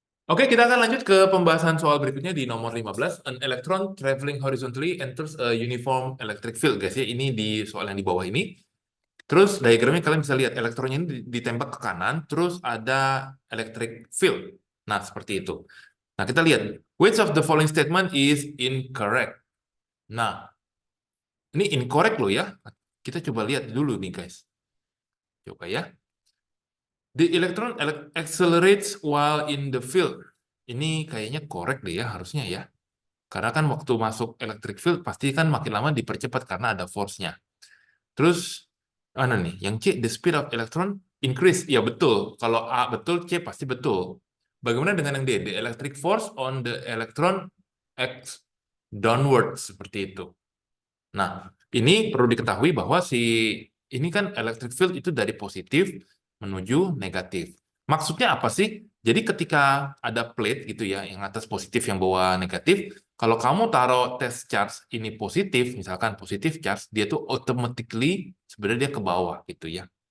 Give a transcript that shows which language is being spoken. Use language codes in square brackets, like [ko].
[id] Oke, kita akan lanjut ke pembahasan soal berikutnya di nomor 15. [en] An electron traveling horizontally enters a uniform electric field, [id] guys ya. Ini di soal yang di bawah ini. Terus diagramnya kalian bisa lihat elektronnya ini ditembak ke kanan, terus ada electric field. Nah, seperti itu. Nah, kita lihat. [en] Which of the following statement is incorrect? [id] Nah, ini incorrect loh ya. Kita coba lihat dulu nih, guys. Coba ya. [en] The electron accelerates while in the field. [id] Ini kayaknya correct deh ya, harusnya ya. Karena kan waktu masuk electric field pasti kan makin lama dipercepat karena ada force-nya. Terus, mana nih? Yang C, [en] the speed of electron increase. [id] Ya betul. Kalau A betul, C pasti betul. Bagaimana dengan yang D? [en] The electric force on the electron acts downward. [id] Seperti itu. Nah, ini perlu diketahui bahwa ini kan electric field itu dari positif menuju negatif. Maksudnya apa sih? Jadi ketika ada plate gitu ya, yang atas positif, yang bawah negatif, kalau kamu taruh test charge ini positif, misalkan positif charge, dia tuh automatically sebenarnya dia ke bawah gitu ya.